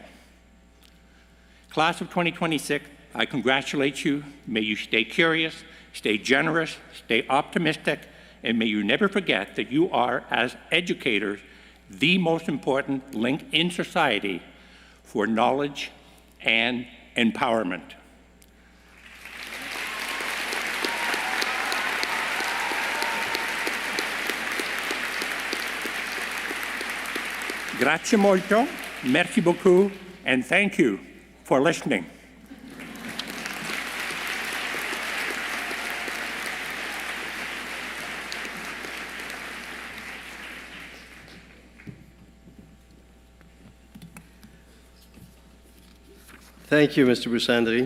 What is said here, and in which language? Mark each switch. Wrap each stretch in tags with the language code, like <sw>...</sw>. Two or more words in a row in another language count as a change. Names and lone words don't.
<en>Class of 2026, I congratulate you. May you stay curious, stay generous, stay optimistic, and may you never forget that you are, as educators, the most important link in society for knowledge and empowerment.</en> <it>Grazie molto,</it> <fr>merci beaucoup,</fr> <en>and thank you for listening. Thank you, Mr. Busandri.</en>